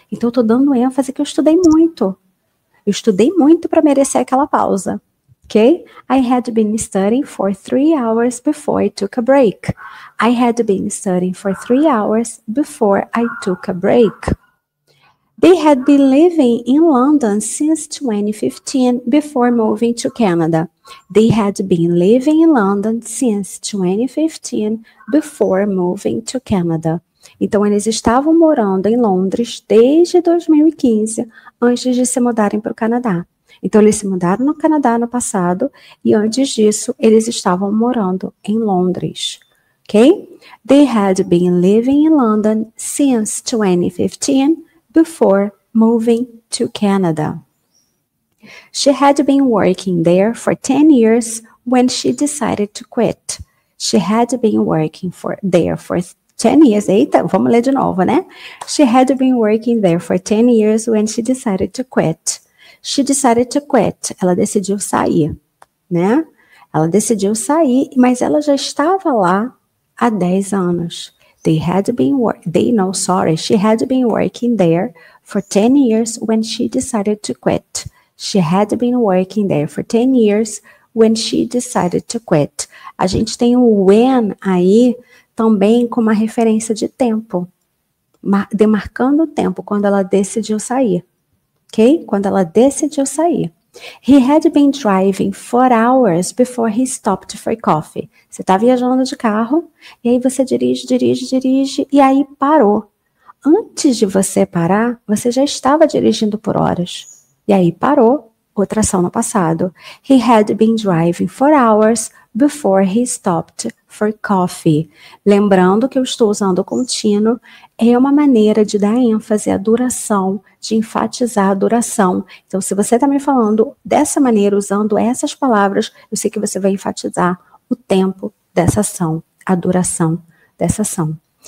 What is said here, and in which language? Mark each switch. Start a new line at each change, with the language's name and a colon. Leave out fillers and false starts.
Portuguese: Então, eu estou dando ênfase que eu estudei muito. Eu estudei muito para merecer aquela pausa. Ok?
English: I had been studying for 3 hours before I took a break. I had been studying for 3 hours before I took a break. They had been living in London since 2015 before moving to Canada. They had been living in London since 2015 before moving to Canada.
Portuguese: Então, eles estavam morando em Londres desde 2015, antes de se mudarem para o Canadá. Então, eles se mudaram no Canadá no passado, e antes disso, eles estavam morando em Londres. Ok?
English: They had been living in London since 2015 before moving to Canada. She had been working there for 10 years when she decided to quit. She had been working there for 10 years.
Portuguese: Eita, vamos ler de novo, né?
English: She had been working there for 10 years when she decided to quit. She decided to quit.
Portuguese: Ela decidiu sair, né? Ela decidiu sair, mas ela já estava lá há 10 anos.
English: She had been working there for 10 years when she decided to quit. She had been working there for 10 years when she decided to quit.
Portuguese: A gente tem o when aí também com uma referência de tempo, demarcando o tempo, quando ela decidiu sair, ok? Quando ela decidiu sair.
English: He had been driving for hours before he stopped for coffee.
Portuguese: Você está viajando de carro, e aí você dirige, e aí parou. Antes de você parar, você já estava dirigindo por horas. E aí parou, outra ação no passado.
English: He had been driving for hours before he stopped for coffee.
Portuguese: Lembrando que eu estou usando o contínuo, é uma maneira de dar ênfase à duração, de enfatizar a duração. Então, se você está me falando dessa maneira, usando essas palavras, eu sei que você vai enfatizar o tempo dessa ação, a duração dessa ação.